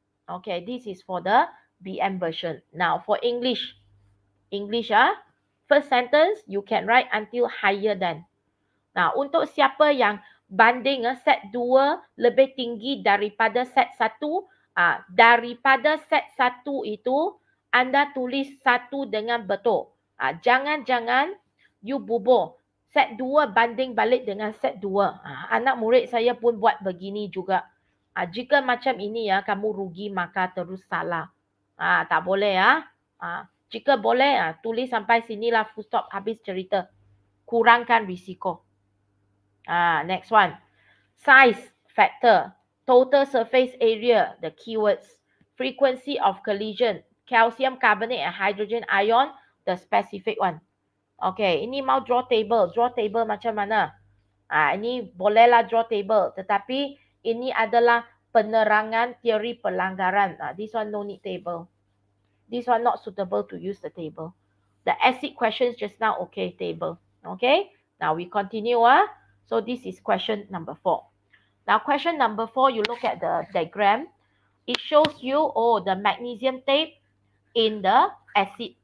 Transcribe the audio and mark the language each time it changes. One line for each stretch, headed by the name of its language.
English: Okay, this is for the BM version. Now for English. First sentence you can write until higher than.
Malay: Nah, untuk siapa yang banding set 2 lebih tinggi daripada set 1, daripada set 1 itu anda tulis 1 dengan betul. Jangan you bubur. Set 2 banding balik dengan set 2. Anak murid saya pun buat begini juga. Jika macam ini kamu rugi maka terus salah. Tak boleh Jika boleh tulis sampai sinilah full stop, habis cerita. Kurangkan risiko.
English: Next one. Size factor. Total surface area, the keywords. Frequency of collision. Calcium carbonate and hydrogen ion, the specific one.
Malay: Okay, ini mau draw table. Draw table macam mana? Ini bolehlah draw table. Tetapi ini adalah penerangan teori pelanggaran.
English: This one no need table. This one not suitable to use the table. The acid questions just now, okay, table. Okay, now we continue. So this is question number 4. Now question number 4, you look at the diagram. It shows you, the magnesium tape in the acid.